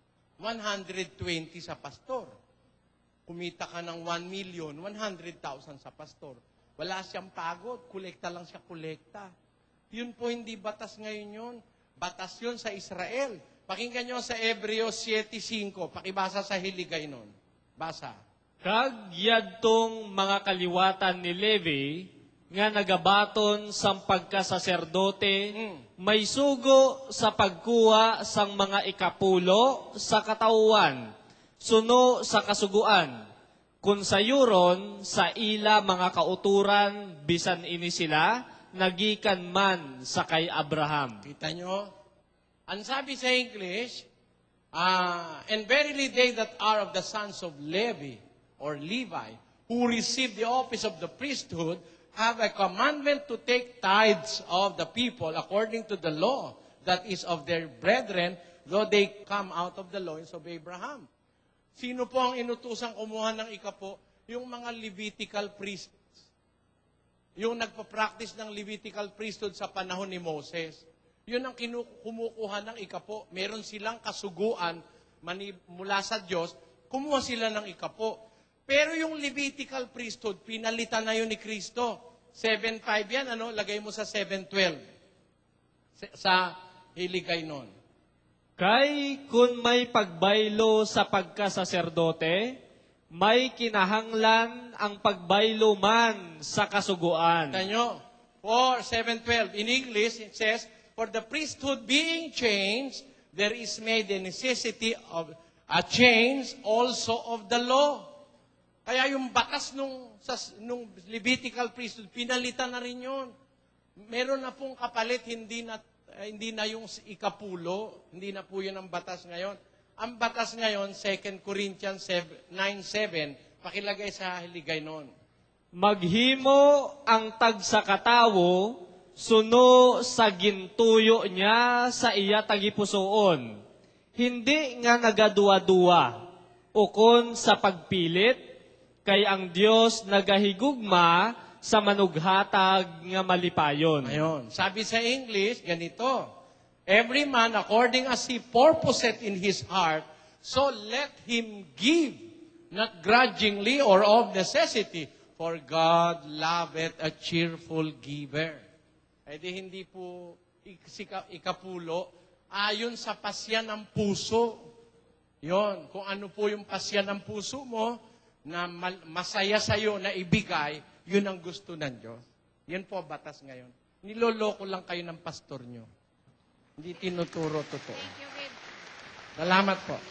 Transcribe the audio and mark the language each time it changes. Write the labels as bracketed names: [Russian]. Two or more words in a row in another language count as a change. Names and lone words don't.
[Filipino] 120 sa pastor. Kumita ka ng 1,000,000, 100,000 sa pastor. Wala siyang pagod, kolekta lang siya kolekta. Yun po hindi batas ngayon yun. Batas yun sa Israel. Pakinggan nyo sa Hebreo 7:5. Pakibasa sa hiligay nun. Basa. [Hiligaynon] Kag yadtong mga kaliwatan ni Levi, nga nagabaton sang pagkasaserdote, may sugo sa pagkuha sang mga ikapulo sa katauhan, suno sa kasuguan. Kung sayuron sa ila mga kauturan, bisan ini sila, nagikan man sa kay Abraham. [Filipino] Kita nyo? Ang sabi sa English, [English] and verily they that are of the sons of Levi, or Levi, who receive the office of the priesthood, have a commandment to take tithes of the people according to the law that is of their brethren, though they come out of the loins of Abraham. [Filipino] Sino po ang inutusang kumuha ng ikapo? Yung mga [English] Levitical priests. [Filipino] Yung nagpa-practice ng [English] Levitical priesthood [Filipino] sa panahon ni Moses. Yun ang kumukuha ng ikapo. Meron silang kasuguan mula sa Diyos, kumuha sila ng ikapo. Pero yung [English] Levitical priesthood, [Filipino] pinalitan na yun ni Kristo. 7:5 yan, lagay mo sa 7:12. Sa hiligay nun. [Hiligaynon] Kay kun may pagbaylo sa pagkasaserdote, may kinahanglan ang pagbaylo man sa kasuguan. Tanyo, 7:12. [English] In English, it says, for the priesthood being changed, there is made the necessity of a change also of the law. [Filipino] Kaya yung batas nung [English] Levitical priesthood, [Filipino] pinalitan na rin yun. Meron na pong kapalit, hindi na yung ikapulo, hindi na po yun ang batas ngayon. Ang batas ngayon, 2 Corinthians 9:7, pakilagay sa hiligay nun. [Hiligaynon] Maghimo ang tagsakatawo, suno sa gintuyo niya sa iya tagipusoon. Hindi nga nagaduwa-duwa, ukon sa pagpilit, kay ang Dios nagahigugma sa manughatag nga malipayon. [Filipino] Ayun. Sabi sa English, ganito, [English] every man according as he purposeth in his heart, so let him give, not grudgingly or of necessity, for God loveth a cheerful giver. [Filipino] Eh di hindi po ikapulo, ayon sa pasya ng puso. Yon, kung ano po yung pasya ng puso mo, na masaya sa'yo na ibigay, yun ang gusto ng Diyos. Yan po batas ngayon. Niloloko lang kayo ng pastor nyo. Hindi tinuturo totoo. [English] Thank you, Red. [Filipino] Salamat po.